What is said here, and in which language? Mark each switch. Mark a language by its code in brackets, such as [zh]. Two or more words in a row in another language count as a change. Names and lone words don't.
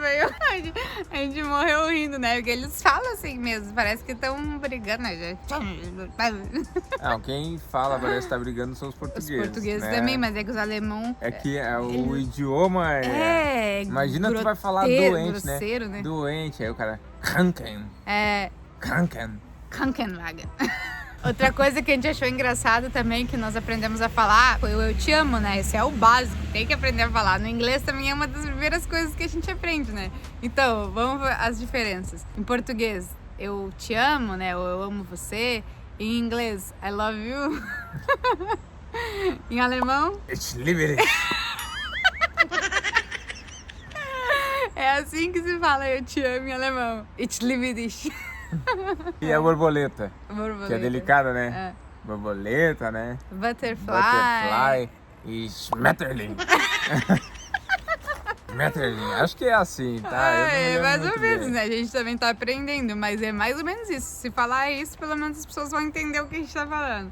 [pt] A gente morreu rindo, né? Porque eles falam assim mesmo, parece que estão brigando, né? Quem fala parece que tá brigando são os portugueses. Os portugueses, né? Também, mas é que os alemão... É que o idioma imagina tu vai falar doente, grosseiro, né? Doente, aí o cara... [de] Kranken. Krankenwagen. [pt] Outra coisa que a gente achou engraçado também, que nós aprendemos a falar, foi o eu te amo, né? Esse é o básico, tem que aprender a falar. No inglês também é uma das primeiras coisas que a gente aprende, né? Então, vamos ver as diferenças. Em português, eu te amo, né? Ou eu amo você. Em inglês, [en] I love you. [pt] Em alemão, [de] Ich liebe dich. [pt] É assim que se fala eu te amo em alemão. [de] Ich liebe dich. [pt] E a borboleta? Que é delicada, né? É. Borboleta, né? Butterfly. E Schmetterling. Schmetterling. Acho que é assim, tá? É mais ou menos, né? A gente também tá aprendendo, mas é mais ou menos isso. Se falar isso, pelo menos as pessoas vão entender o que a gente tá falando.